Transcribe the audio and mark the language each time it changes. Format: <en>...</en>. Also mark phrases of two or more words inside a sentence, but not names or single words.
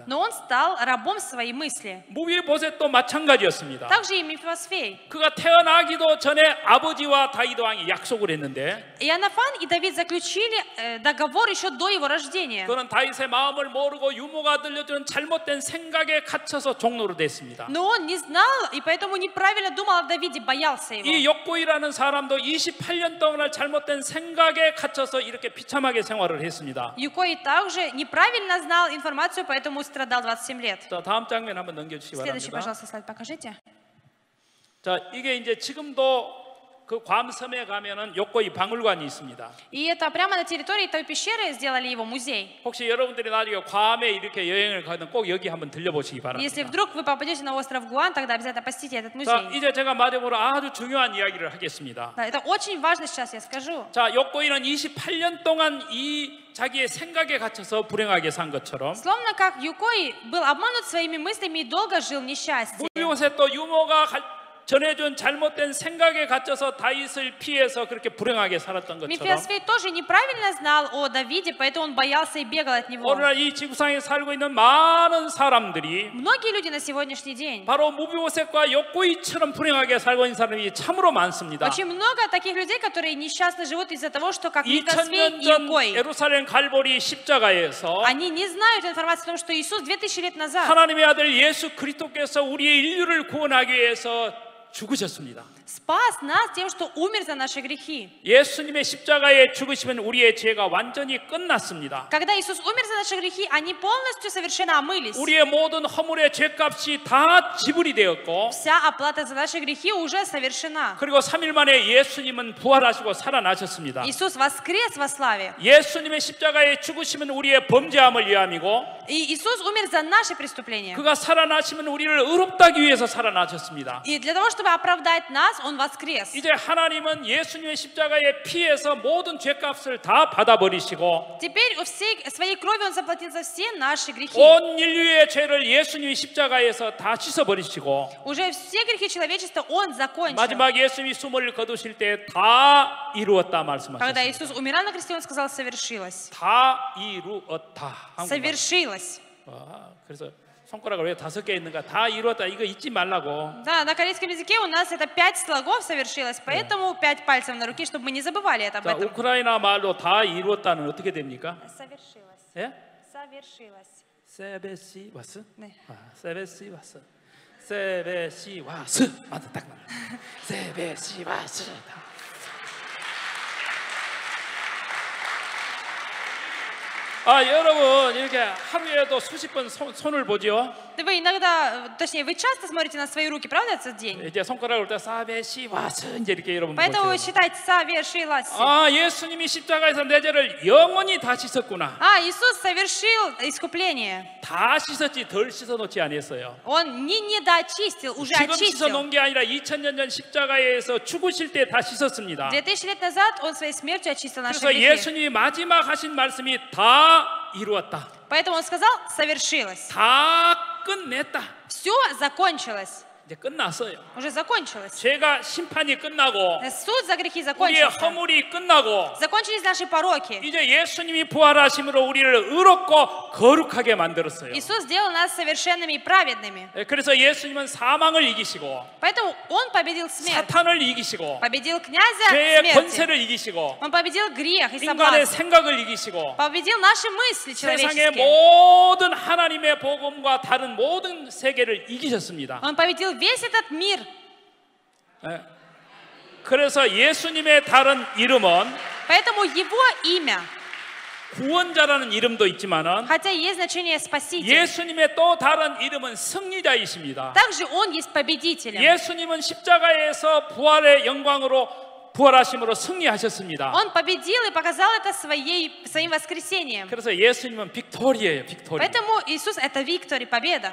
<ru>Но он стал рабом своей мысли.</ru> <ko>무비보셋도 마찬가지였습니다.</ko> <ru>Также и Мефибосфей.</ru> <ko>그가 태어나기도 전에 아버지와 다윗 왕이 약속을 했는데</ko> <ru>Иоаннафан и Давид заключили договор еще до его рождения.</ru> <ko>그는 다윗의 마음을 모르고 유모가 들려주는 잘못된 생각에 갇혀서 종로로 됐습니다.</ko> <ru>Но он не знал, и поэтому неправильно думал о Давиде, боялся его.</ru> <ko>이 욕구이라는 사람도 28년 동안 잘못된 생각에 갇혀서 이렇게 비참하게 생활을 했습니다.</ko> <ru>Юкой также неправильно знал информацию, поэтому страдал 27 лет.</ru> <ko>자, 다음 장면 한번 넘겨주시기</ko> <ru>Следующий,</ru> <ko>바랍니다.</ko> <ru>пожалуйста, слайд покажите.</ru> <ko>자, 이게 이제 지금도 그 괌섬에 가면은 욕구이 박물관이 있습니다.</ko> <ru>И это прямо на территории той пещеры сделали его музей.</ru> <ko>혹시 여러분들이 나중에 괌에 이렇게 여행을 가면 꼭 여기 한번 들려보시기</ko> <ru>Если</ru> <ko>바랍니다.</ko> <ru>вдруг вы попадете на остров Гуан, тогда обязательно посетите этот</ru> <ko>자,</ko> <ru>музей.</ru> <ko>이제 제가 마지막으로 아주 중요한 이야기를 하겠습니다.</ko> <ru>Да, это очень важно сейчас, я скажу.</ru> <ko>자, 욕구이는 28년 동안 이 자기의 생각에 갇혀서 불행하게 산 것처럼</ko> <ru>Словно как Юкой был обманут своими мыслями и долго жил в несчастье.</ru> <ko>무비보셋도 유모가 전해준 잘못된 생각에 갇혀서 다윗을 피해서 그렇게 불행하게 살았던 것처럼</ko> <ru>Мефибосфей тоже неправильно знал о Давиде, поэтому он боялся и бегал от него.</ru> <ko>오늘날 이 지구상에 살고 있는 많은 사람들이</ko> <ru>Многие люди на сегодняшний день,</ru> <ko>바로 무비보셋과 욕구이처럼 불행하게 살고 있는 사람이 참으로 많습니다.</ko> <ru>очень много таких людей, которые несчастно живут из-за того, что как Мефибосфей</ru> <ko>2000년</ko> <ru>и</ru> <ko>전</ko> <ru>Юкой.</ru> <ko>예루살렘 갈보리 십자가에서</ko> <ru>Они не знают информации о том, что Иисус 2000 лет назад</ru> <ko>하나님의 아들 예수 그리스도께서 우리의 인류를 구원하기 위해서 죽으셨습니다.</ko> <ru>Спас нас тем, что умер за наши грехи.</ru> <ko>예수님의 십자가에 죽으시면 우리의 죄가 완전히 끝났습니다.</ko> <ru>Когда Иисус умер за наши грехи, они полностью совершенно омылись.</ru> <ko>우리의 모든 허물의 죄값이 다 지불이 되었고</ko> <ru>Вся оплата за наши грехи уже совершена.</ru> <ko>그리고 3일 만에 예수님은 부활하시고 살아나셨습니다.</ko> <ru>Иисус воскрес во славе.</ru> <ko>예수님의 십자가에 죽으시면 우리의 범죄함을 위함이고</ko> <ru>И Иисус умер за наши преступления.</ru> <ko>그가 살아나시면 우리를 의롭다기 위해서 살아나셨습니다.</ko> <ru>И для того, чтобы оправдать нас, Он воскрес.</ru> <ko>이제 하나님은 예수님의 십자가의 피에서 모든 죄값을 다 받아버리시고</ko> <ru>Теперь всей своей кровью Он заплатил за все наши грехи.</ru> <ko>온 ин류의 죄를 예수님의 십자가에서 다 씻어버리시고</ko> <ru>Уже все грехи человечества Он закончил.</ru> <ko>마지막 예수님이 숨을 거두실 때 다 이루었다</ko> <ru>Когда</ru> <ko>말씀하셨습니다.</ko> <ru>Иисус умирал на кресте, Он сказал, совершилось.</ru> <ko>다 이루었다. 한국말.</ko> <ru>Совершилось.</ru> <ko>그래서 손가락을 왜 5개 있는가? 다 이루었다. 이거 잊지 말라고.</ko> <ru>Да, на корейском языке у нас это 5 слогов совершилось, поэтому 5 пальцев на руке, чтобы мы не забывали об</ru> <ko>자,</ko> <ru>этом.</ru> <ko>우크라이나 말로 다 이루었다는 어떻게 됩니까?</ko> <ru>Совершилось.</ru> <ko>예?</ko> <ru>Совершилось.</ru> <ko>세베시 와스? 네. 세베시 와스. 세베시 와스. 맞다, 딱 맞다. 세베시 와스. 여러분 이렇게 하루에도 수십 번 손을 보죠.</ko> <ru>Да вы иногда, точнее, вы часто смотрите на свои руки, правда, этот день?</ru> <ko>이제 손가락을 올 때 사베시 와스 이제 이렇게 여러분</ko> <ru>Поэтому вы</ru> <ko>보세요.</ko> <ru>считайте, совершилось.</ru> <ko>예수님이 십자가에서 내 죄를 영원히 다 씻었구나.</ko> <ru>Иисус совершил искупление.</ru> <ko>다 씻었지 덜 씻어놓지 않았어요.</ko> <ru>Он не доочистил, уже</ru> <ko>지금</ko> <ru>очистил.</ru> <ko>씻어놓은 게 아니라 2000년 전 십자가에서 죽으실 때 다 씻었습니다.</ko> <ru>2000 лет назад Он своей смертью очистил наши</ru> <ko>그래서</ko> <ru>грехи.</ru> <ko>예수님이 마지막 하신 말씀이 다 이루었다.</ko> <ru>Поэтому Он сказал, совершилось.</ru> <ko>다 끝냈다.</ko> <ru>Все закончилось.</ru> <ko>이제 끝났어요.</ko> <ru>Уже закончилось.</ru> <ko>죄가 심판이 끝나고</ko> <ru>Суд за грехи</ru> <ko>우리의</ko> <ru>закончился.</ru> <ko>허물이 끝나고</ko> <ru>Закончились наши пороки.</ru> <ko>이제 예수님이 부활하심으로 우리를 의롭고 거룩하게 만들었어요.</ko> <ru>Иисус сделал нас совершенными и праведными.</ru> <ko>그래서 예수님은 사망을 이기시고</ko> <ru>Поэтому Он победил смерть.</ru> <ko>사탄을 이기시고</ko> <ru>Победил князя</ru> <ko>죄의</ko> <ru>смерти.</ru> <ko>권세를 이기시고</ko> <ru>Он победил грех и</ru> <ko>인간의</ko> <ru>соблазн.</ru> <ko>생각을 이기시고</ko> <ru>Победил наши мысли</ru> <ko>세상의</ko> <ru>человеческие.</ru> <ko>모든 하나님의 복음과 다른 모든 세계를 이기셨습니다.</ko> <ru>Он победил весь этот мир.</ru> <ko>그래서 예수님의 다른 이름은</ko> <ru>Поэтому Его имя,</ru> <ko>구원자라는 이름도 있지만은</ko> <ru>хотя есть значение спаситель,</ru> <ko>예수님의 또 다른 이름은 승리자이십니다.</ko> <ru>также Он есть победителем.</ru> <ko>예수님은 십자가에서 부활의 영광으로 부활하심으로 승리하셨습니다.</ko> <ru>Он победил и показал это своим воскресением.</ru> <ko>그래서 예수님은 빅토리예요, 빅토리.</ko> <ru>Поэтому Иисус — это виктория, победа.</ru>